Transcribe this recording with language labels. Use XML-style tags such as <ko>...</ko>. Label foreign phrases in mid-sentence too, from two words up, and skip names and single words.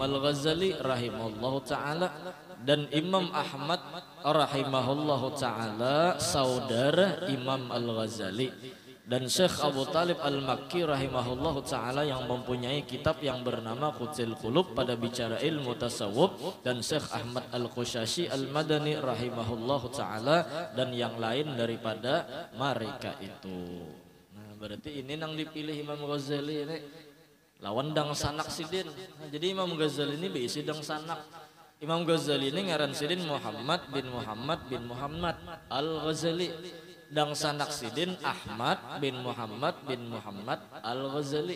<id>Al-Ghazali</id> <ar>رحمه الله تعالى</ar> <id>dan Imam Ahmad</id> <ar>رحمه الله تعالى</ar> <id>saudara Imam Al-Ghazali, dan Syekh Abu Talib Al-Makki</id> <ar>رحمه الله تعالى</ar> <id>yang mempunyai kitab yang bernama Qudzil Qulub pada bicara ilmu tasawuf, dan Syekh Ahmad Al-Qushashi Al-Madani</id> <ar>رحمه الله تعالى</ar> <id>dan yang lain daripada mereka itu.</id> <bjn>Nah, berarti ini yang dipilih Imam Ghazali ini lawan dang sanak sidin. Nah, jadi Imam Ghazali ini beisi dang sanak. Imam Ghazali ini ngaran sidin Muhammad bin Muhammad Al-Ghazali. Dang sanak sidin Ahmad bin Muhammad Al-Ghazali.</bjn>